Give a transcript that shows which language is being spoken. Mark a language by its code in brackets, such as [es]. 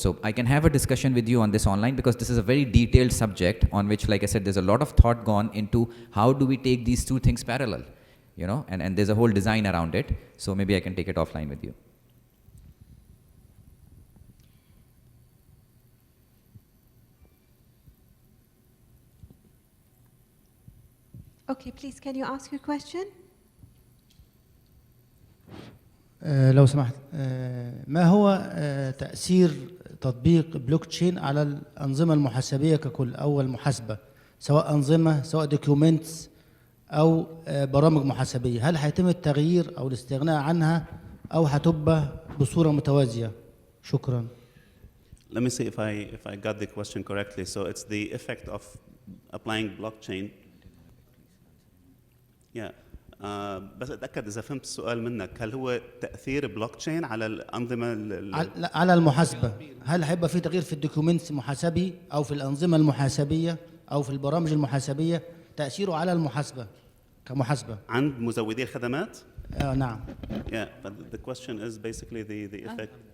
[en] So I can have a discussion with you on this online, because this is a very detailed subject on which, like I said, there's a lot of thought gone into how do we take these two things parallel, and there's a whole design around it. So maybe I can take it offline with you. Okay, please, can you ask your question? [ar] لو سمحت، ما هو تأثير تطبيق بلوك تشين على الأنظمة المحاسبية ككل أو المحاسبة، سواء أنظمة سواء دوكيومنتس أو برامج محاسبية؟ هل هيتم التغيير أو الاستغناء عنها أو هتبقى بصورة متوازية؟ شكرا. [en] Let me see if I got the question correctly. So it's the effect of applying blockchain. Yeah. [ar] بس اتاكد اذا فهمت السؤال منك، هل هو تاثير بلوك تشين على الانظمه على المحاسبه؟ هل هيبقى في تغيير في الدوكيومنتس المحاسبي او في الانظمه المحاسبيه او في البرامج المحاسبيه، تاثيره على المحاسبه كمحاسبه عند مزودي الخدمات؟ نعم. [en] Yeah, but the question is basically the effect.